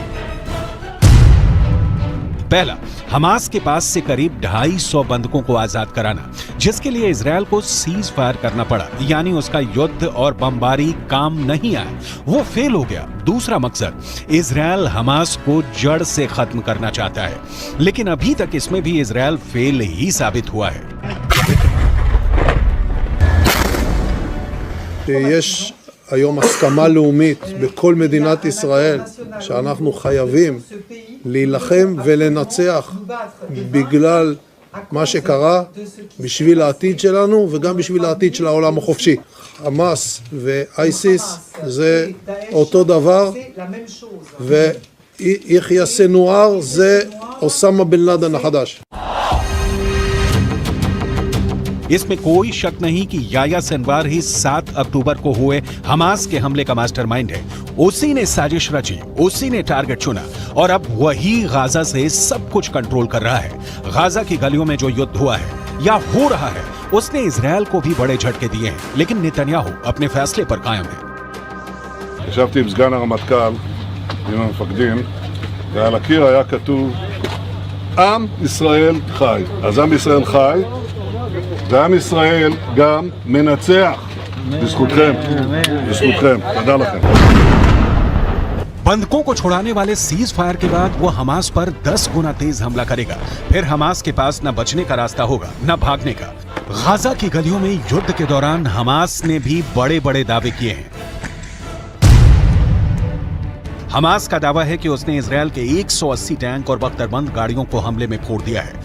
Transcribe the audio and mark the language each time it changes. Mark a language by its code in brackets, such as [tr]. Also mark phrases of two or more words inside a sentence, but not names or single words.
[hi] पहला, हमास के पास से करीब 250 बंधकों को आजाद कराना, जिसके लिए इजराइल को [en] cease fire [hi] करना पड़ा, यानी उसका युद्ध और बमबारी काम नहीं आया, वो फेल हो गया। दूसरा मकसद, इजराइल हमास को जड़ से खत्म करना चाहता है, लेकिन अभी तक इसमें भी इजराइल फेल ही साबित हुआ है। [he] יש היום הסכמה לאומית בכל מדינת ישראל שאנחנו חייבים להילחם ולנצח בגלל מה שקרה, בשביל העתיד שלנו וגם בשביל העתיד של העולם החופשי. חמאס ואייסיס זה אותו דבר, ויחיא סנואר זה אוסמה בן לאדן החדש. [hi] इसमें कोई शक नहीं कि याह्या सिनवार ही 7 अक्टूबर को हुए हमास के हमले का मास्टरमाइंड है। उसी ने साजिश रची, उसी ने टारगेट चुना और अब वही गाजा से सब कुछ कंट्रोल कर रहा है। गाजा की गलियों में जो युद्ध हुआ है या हो रहा है, उसने इजराइल को भी बड़े झटके दिए हैं, लेकिन नेतन्याहू अपने फैसले पर कायम है। [he] ישבתי עם סגן הרמטכ"ל, עם המפקדים, ועל הקיר היה כתוב עם ישראל חי. אז עם ישראל חי, ועם ישראל גם מנצח. בזכותכם, בזכותכם. תודה לכם. [hi] बंधकों को छुड़ाने वाले [en] cease fire [hi] के बाद वो हमास पर 10 गुना तेज हमला करेगा। फिर हमास के पास न बचने का रास्ता होगा न भागने का। गाजा की गलियों में युद्ध के दौरान हमास ने भी बड़े बड़े दावे किए हैं। हमास का दावा है कि उसने इजराइल के 180 टैंक और बख्तरबंद गाड़ियों को हमले में फोड़ दिया है।